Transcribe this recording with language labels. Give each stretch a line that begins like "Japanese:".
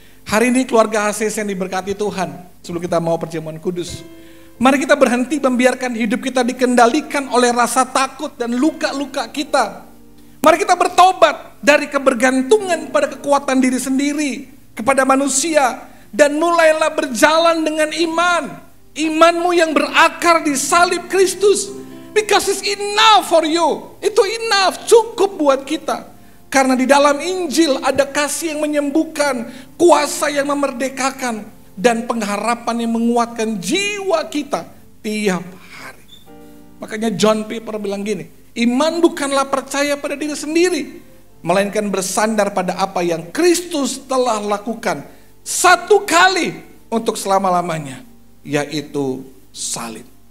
Indonesian: Hari ini keluarga HCC yang diberkati Tuhan, sebelum kita mau perjamuan kudus, mari kita berhenti membiarkan hidup kita dikendalikan oleh rasa takut dan luka-luka kita. Mari kita bertobat dari kebergantungan pada kekuatan diri sendiri, kepada manusia, dan mulailah berjalan dengan iman. Imanmu yang berakar di salib Kristus.
English: Because it's enough for you.
Indonesian: Itu enough, cukup buat kita. Karena di dalam Injil ada kasih yang menyembuhkan, kuasa yang memerdekakan, dan pengharapan yang menguatkan jiwa kita tiap hari. Makanya John Piper bilang gini, iman bukanlah percaya pada diri sendiri, melainkan bersandar pada apa yang Kristus telah lakukan satu kali untuk selama-lamanya, yaitu salib.